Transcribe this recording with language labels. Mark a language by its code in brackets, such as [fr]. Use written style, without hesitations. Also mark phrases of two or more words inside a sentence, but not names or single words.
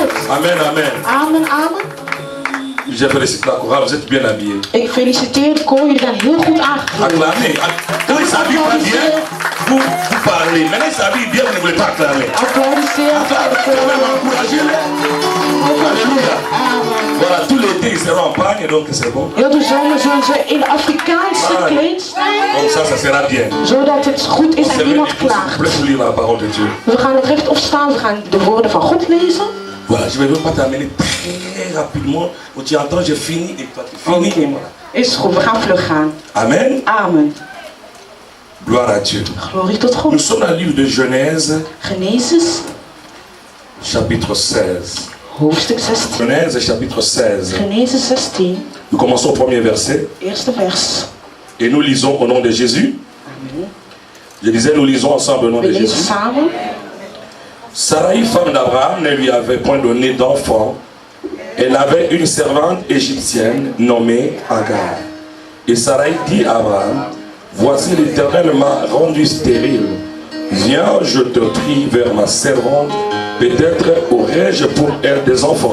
[fr] Amen, amen. Amen, amen. Je félicite la chorale, vous êtes bien habillés. [nl] Ik feliciteer de koor, jullie zijn heel goed aangekleed. [fr] Acclamez. Quand ils s'habillent pas bien, vous parlez. Maintenant ils s'habillent bien, vous ne voulez pas acclamer. [nl] Applaudisseer voor de [fr] Quand même [nl] koor. [fr] encouragez-les. Alléluia. Voilà, tout l'été ils seront en pagne, donc c'est bon. [nl] Heel de zomer zullen ze in Afrikaans gekleed zijn. [fr] Comme ça sera bien. [nl] Zodat het goed is en niemand klaagt. [fr] Vous lire la parole de Dieu. [nl] We gaan het rechtop staan, we gaan de woorden van God lezen. [fr] Voilà, je ne vais pas t'amener très rapidement. Tu entends, j'ai fini et toi tu finis. Et voilà. [nl] Is goed, we gaan vlug gaan. [fr] Amen. Amen. Gloire à Dieu. [nl] Glorie tot [fr] Nous [nl] God. [fr] sommes dans le livre de Genèse, [nl] Genesis, [fr] chapitre 16. [nl] hoofdstuk 16. [fr] Genèse, chapitre 16. [nl] Genesis 16, [fr] Nous commençons au premier verset. [nl] eerste vers. [fr] Et nous lisons au nom de Jésus. Amen. Je disais, nous lisons ensemble au nom [nl] We [fr] de [nl] lezen [fr] Jésus. [nl] samen. [fr] Sarai, femme d'Abraham, ne lui avait point donné d'enfant. Elle avait une servante égyptienne nommée Agar. Et Sarai dit à Abraham, voici l'Éternel m'a rendu stérile. Viens, je te prie, vers ma servante, peut-être aurai-je pour elle des enfants.